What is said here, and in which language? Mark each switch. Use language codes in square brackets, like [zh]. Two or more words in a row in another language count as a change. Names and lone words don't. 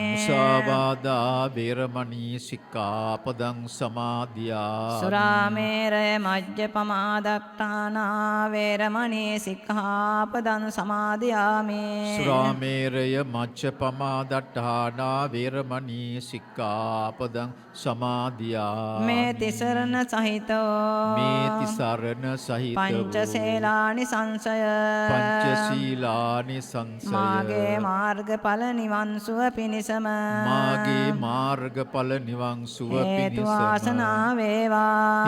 [pi] මුසාවාදා වේරමණී සික්ඛාපදං සමාදියාමි සුරාමේරය මජ්ජපමා දක්ඛානා වේරමණී සික්ඛාපදං සමාදියාමි සුරාමේරය මච්ඡපමා දට්ඨානා වේරමණී සික්ඛාපදං සමාදියාමි මේ තිසරණ සහිතෝ මේ තිසරණ සහිත පංචශීලානි සංසය පංචශීලානි සංසය [si] මාගේ මාර්ගඵල නිවන් සුව පිණිසම මාගේ මාර්ගඵල නිවන් සුව හේතු පිණිසම වාසනා වේවා